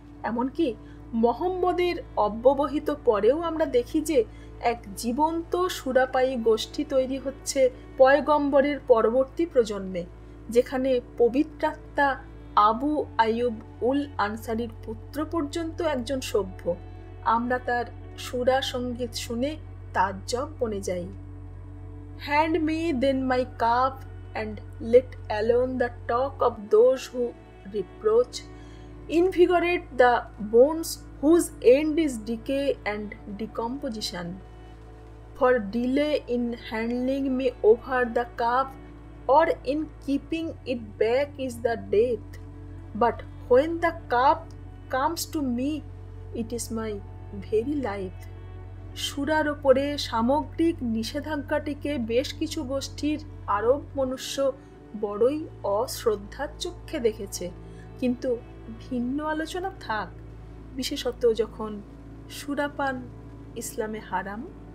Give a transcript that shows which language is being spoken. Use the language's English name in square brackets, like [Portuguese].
[Bangla] এমনকি মোহাম্মদের অব্যবহিত পরেও আমরা দেখি যে এক জীবন্ত সুরাপায়ী গোষ্ঠী তৈরি হচ্ছে পয়গম্বরের পরবর্তী প্রজন্মে, যেখানে পবিত্রাত্মা আবু আইয়ুব উল আনসারির পুত্র পর্যন্ত একজন সভ্য। আমরা তার সুরা সঙ্গীত শুনে তাজ্জব বনে যাই। [English] Hand me then my cup, and let alone the talk of those who reproach. Invigorate the bones whose end is decay and decomposition. For delay in handing me over the cup or in keeping it back is the death. But when the cup comes to me, it is my very life. [Bangla] সুরার ওপরে সামগ্রিক নিষেধাজ্ঞাটিকে বেশ কিছু গোষ্ঠীর আরব মনুষ্য বড়ই অশ্রদ্ধার চক্ষে দেখেছে। কিন্তু ভিন্ন আলোচনা থাক, বিশেষত যখন সুরাপান ইসলামে হারাম।